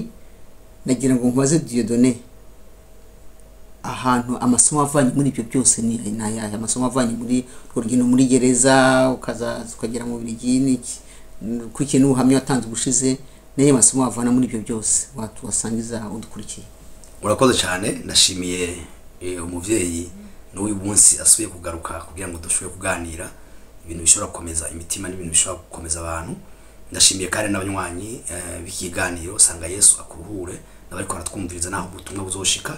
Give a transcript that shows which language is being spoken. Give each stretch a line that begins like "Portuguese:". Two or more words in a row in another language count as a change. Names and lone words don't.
Rundi: Nagira ngo nkubaze Dieudonné ahantu amasomo avanye muri ibyo byose ni ayahe amasomo avanye muri urugendo muri gereza ukagera mu Bubiligi n'iki kurikiye n'ubuhamya watanze ubushize naye masomo avana muri ibyo byose watuwasangiza udukurikiye. Urakoze cyane, ndashimiye umuvyeyi n'uyu munsi asubiye kugaruka kugira ngo dushobore kuganira ibintu bishobora gukomeza imitima n'ibintu bishobora gukomeza abantu. Ndashimiye kandi n'abanywanyi b'ikiganiro Sanga Yesu Akuruhure n'abariko baratwumviriza naho ubutumwa buzoshika.